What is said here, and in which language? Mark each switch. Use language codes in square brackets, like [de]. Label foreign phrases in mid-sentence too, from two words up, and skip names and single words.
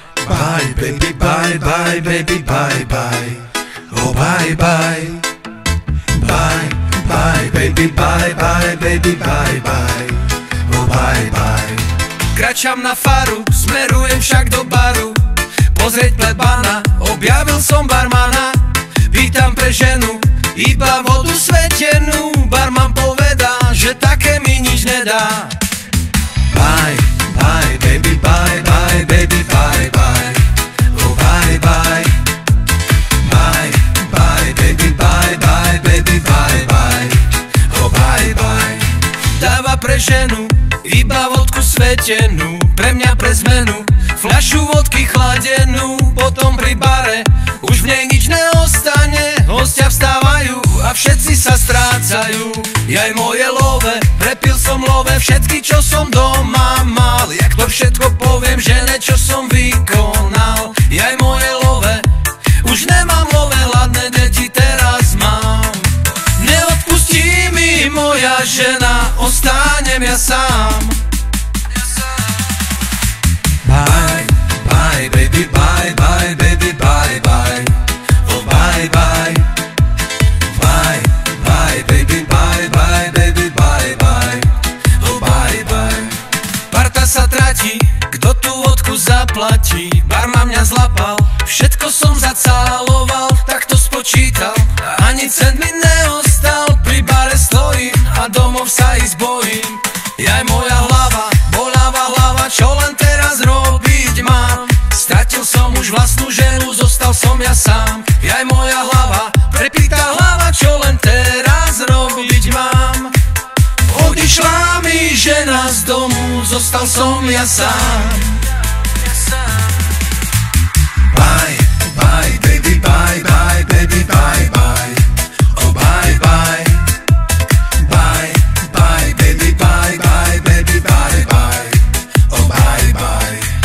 [en] Bye baby bye bye baby bye bye. Oh bye bye. Bye bye baby bye bye baby bye bye. Oh bye bye. [sk] Kračam na faru, smerujem však do baru, pozrieť plebana, objavil som barmana. Pýtam pre ženu, iba vodu svetenú, barman povedá, že také mi nič nedá. [en] Bye bye baby bye bye baby bye bye. Oh bye bye. Bye bye baby bye bye baby bye bye. Oh bye bye. [sk] Dáva pre ženu iba vodku svetenú, pre mňa pre zmenu fľašu vodky chladenú. Potom pri bare už v nej nič neostane, hostia vstávajú a všetci sa strácajú. Jaj moje love, prepil som love všetky, čo som doma mal. Jak to všetko poviem žene, čo som vykonal. Jaj moje love, už nemám love, hladné deti teraz mám. Neodpustí mi moja žena, ostanem ja sám. [en] Bye bye baby bye bye baby bye bye. Oh bye bye. Bye bye baby bye bye baby bye bye. Oh bye bye. [sk] Parta sa tratí, kto tú vodku zaplatí. Barman mňa zlapal, všetko som zacáloval, tak to spočítal, ani cent mi neostal. Pri bare stojím a domov sa ísť bojím. Jaj moja hlava, boľavá hlava, čo len teraz robiť mám. Stratil som už vlastnú ženu, zostal som ja sám. Jaj moja hlava, prepitá hlava, čo len teraz robiť mám. Odišla mi žena z domu, zostal som ja sám. [en] Bye bye baby bye bye baby bye bye. Oh bye bye. Bye bye baby bye bye baby bye bye. Oh bye bye.